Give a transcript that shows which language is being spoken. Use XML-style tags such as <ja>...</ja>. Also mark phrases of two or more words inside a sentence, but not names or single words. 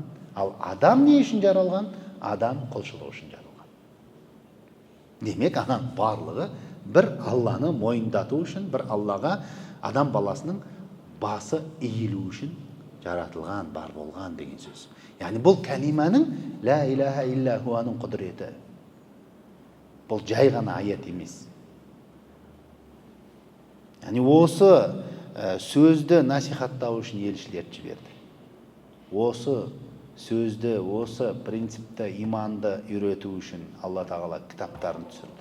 <kk>Ал адам не үшін жаралған? Адам құлшылық үшін жаралған. Демек ананың барлығы бір Алланы мойындату үшін, бір Аллаға адам баласының басы иілу үшін жаратылған, бар болған деген сөз. Яғни бұл кәлиманың</kk> <ar>لا إله إلا هو</ar> <kk>құдіреті. Бұл жай ғана аят емес. Яғни осы сөзді насихаттау үшін елшілер жіберді. Осы сөзді, осы принципті, иманды үйрету үшін Алла тағала кітаптарын түсірді.</kk>